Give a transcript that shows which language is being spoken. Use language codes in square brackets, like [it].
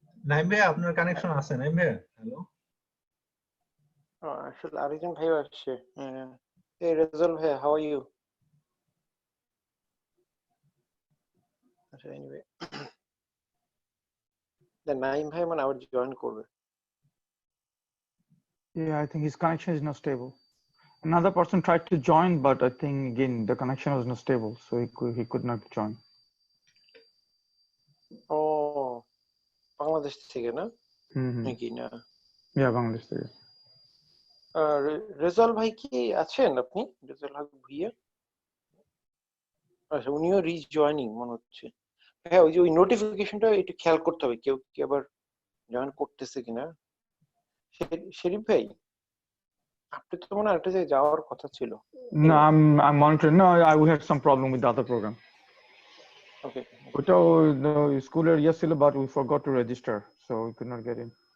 [bn] নাইম ভাইয়া আপনার কানেকশন আছে? নাইম ভাইয়া, হ্যালো। আসলে আরেকজন ভাইও আসছে। এই রেজাল্ট ভাই, [en] How are you? [bn] আচ্ছা, এনিওয়ে, নাইম ভাই মানে আবার জয়েন করবে। [en] Yeah, I think his connection is not stable. Another person tried to join, but I think again the connection was not stable, so he could not join. [bn] ও, বাংলাদেশ থেকে না Mm-hmm. নাকি? না, [en] Yeah, Bangladesh. [bn] Result ভাই কি আছেন আপনি? Result হক ভুইয়া? আচ্ছা, উনিও রিজয়নিং মনে হচ্ছে। হ্যাঁ, ওই যে ওই নোটিফিকেশনটা একটু খেয়াল করতে হবে, কেউ কি আবার জয়েন করতেছে কিনা। শরীফ ভাই, আপনি তো মনে হয় একটা জায়গায় যাওয়ার কথা ছিল। [en] No, I'm monitoring. No, we had some problem with the other program. Okay, We told the schooler yesterday, but we forgot to register, so we could not get in.